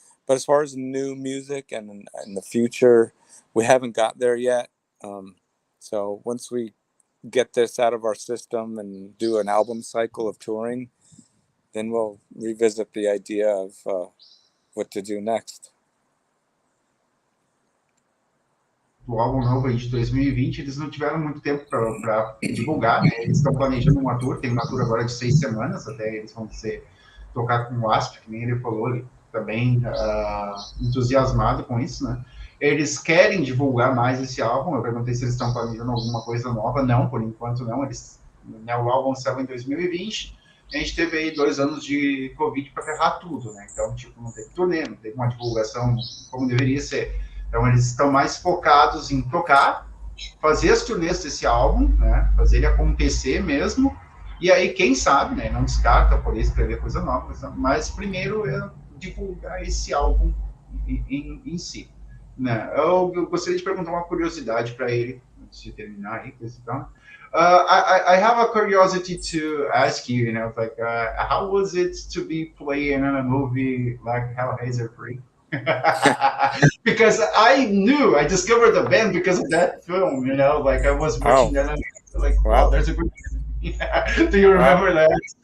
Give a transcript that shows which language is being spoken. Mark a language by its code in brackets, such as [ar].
[en] But as far as new music and in the future, we haven't got there yet. So once we get this out of our system and do an album cycle of touring, then we'll revisit the idea of what to do next. [pt] O álbum novo aí de 2020, eles não tiveram muito tempo para divulgar, né? Eles estão planejando uma tour, tem uma tour agora de 6 semanas, até eles vão tocar com o Asp, que nem ele falou, ele tá bem entusiasmado com isso, né? Eles querem divulgar mais esse álbum, eu perguntei se eles estão planejando alguma coisa nova, não, por enquanto não, o álbum saiu em 2020, a gente teve aí 2 anos de Covid para ferrar tudo, né? Então, tipo, não teve turnê, não teve uma divulgação como deveria ser. Então, eles estão mais focados em tocar, fazer as turnês desse álbum, né? Fazer ele acontecer mesmo. E aí, quem sabe, né? Não descarta poder escrever coisa nova, mas primeiro é divulgar esse álbum em si. Né? Eu gostaria de perguntar uma curiosidade para ele, antes de terminar aí, então. [en] I have a curiosity to ask you, like, how was it to be playing in a movie like Hellraiser 3? Because I discovered the band because of that film, like I was watching that and like, wow, there's a good do you remember that?